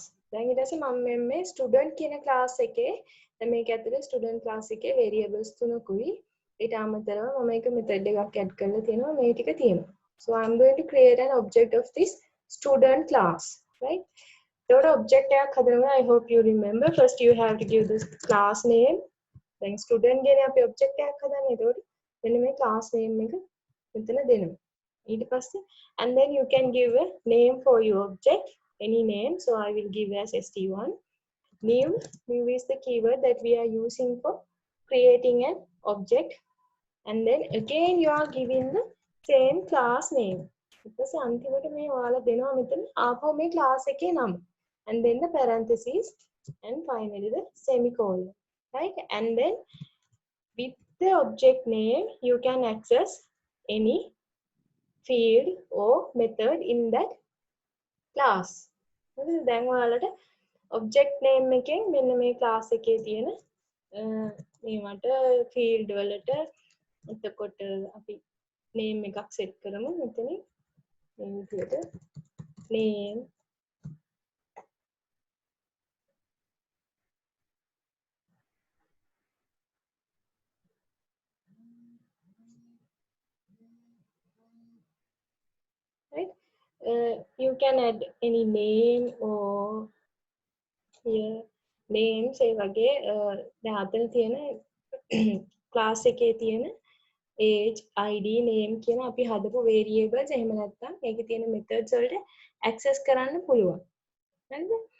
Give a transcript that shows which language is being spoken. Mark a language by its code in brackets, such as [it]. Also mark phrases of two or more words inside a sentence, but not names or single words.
[si] දැන් ඊට පස්සේ මම මේ student කියන class එකේ දැන් මේක ඇතුලේ [en] student class [si] එකේ variables තුනකුයි ඊට අමතරව මම එක method එකක් add කරලා තියෙනවා මේ ටික තියෙනවා. [en] So I'm going to create an object of this student class, right? [si] ඒකට object එකක් හදනවා. [en] I hope you remember. First you have to give this class name. [si] දැන් student ගැන අපි object එකක් හදන්නේ. ඒකට මෙන්න මේ [en] class name [si] එක මෙතන දෙනවා. [en] And then you can give a name for your object, any name. So I will give as st1. new is the keyword that we are using for creating an object, and then again you are giving the same class name. [si] Because අන්තිමට මේ ඔයාලා දෙනවා මෙතන ආපහු මේ class එකේ නම, [en] and then the parentheses, and finally the semicolon, right? And then with the object name you can access any field or method in that class. [si] දැන් ඔයාලට [en] object name [si] එකෙන් මෙන්න මේ class එකේ තියෙන මේවට field වලට එතකොට අපි name එකක් set කරමු මෙතනින් මේ විදිහට [en] name right. You can add any name or here names [si] ඒ වගේ දැන් අතන තියෙන class එකේ තියෙන [en] age id name [si] කියන අපි හදපු variables එහෙම නැත්නම් මේකේ තියෙන methods වලට access කරන්න පුළුවන්. හරිද?